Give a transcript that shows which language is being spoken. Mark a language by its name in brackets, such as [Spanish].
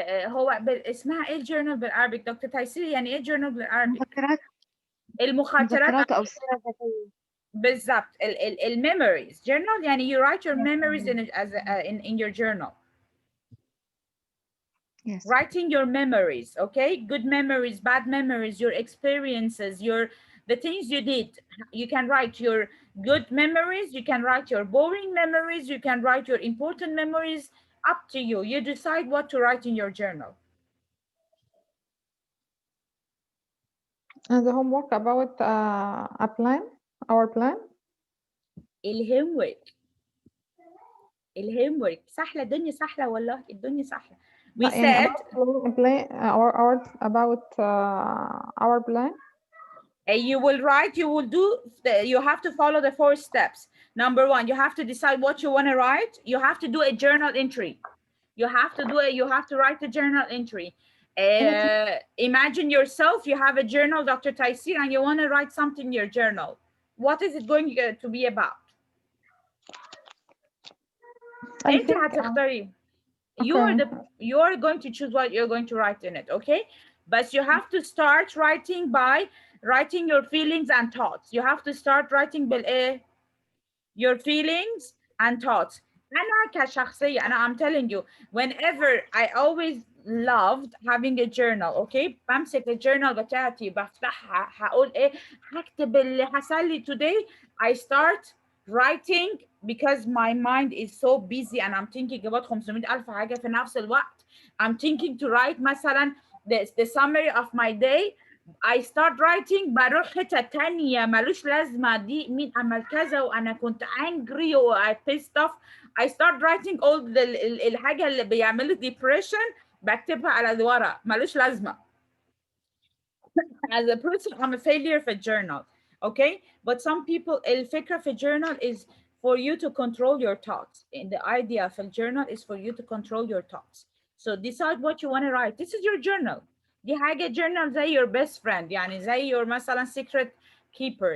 [Arabic] هو اسمها ايه الجورنال بالعربي دكتور تيسير؟ يعني ايه الجورنال بالعربي؟ مذكرات المخاطرات أو سيرة ذاتية. بالضبط. [English] الميموريز journal [Arabic] يعني [English] you write your memories in your journal. Yes. Writing your memories, okay? Good memories, bad memories, your experiences, the things you did. You can write your good memories, you can write your boring memories, you can write your important memories. Up to you. You decide what to write in your journal. And the homework about a plan, our plan. [Arabic] الهومورك سهلة، الدنيا سهلة والله، الدنيا سهلة. [English] We [Arabic] يعني [English] said plan about our plan. You will write, you have to follow the 4 steps. Number 1, you have to decide what you want to write. You have to do a journal entry. You have to write a journal entry. Imagine yourself, you have a journal, Dr. Taisir, and you want to write something in your journal. What is it going to be about? [Arabic] انت هتختاري. [English] You're going to choose what you're going to write in it, okay? But you have to start writing by writing your feelings and thoughts. You have to start writing your feelings and thoughts. [Arabic] أنا كشخصية [English] I'm telling you, whenever I always loved having a journal, okay? [Arabic] بمسك الجورنال بتاعتي بفتحها هقول هكتب اللي حصل لي [English] today. I start writing because my mind is so busy and I'm thinking about 500,000 [Arabic] حاجة في نفس الوقت. [English] I'm thinking to write [Arabic] مثلا [English] the summary of my day. I start writing [Arabic] بروح حتة تانية ملوش لازمة، دي مين عمل كذا وأنا كنت [English] angry [Arabic] و [English] I pissed off. I start writing all [Arabic] الحاجة اللي بيعمل depression بكتبها على الورق ملوش لازمة. [English] As a person, I'm a failure for journal, okay? But some people, [Arabic] الفكرة في [English] journal is for you to control your thoughts. And the idea of a journal is for you to control your thoughts. So decide what you want to write. This is your journal. [Arabic] دي حاجة [English] journal زي your best friend، [Arabic] يعني زي [English] your [Arabic] مثلا [English] secret keeper.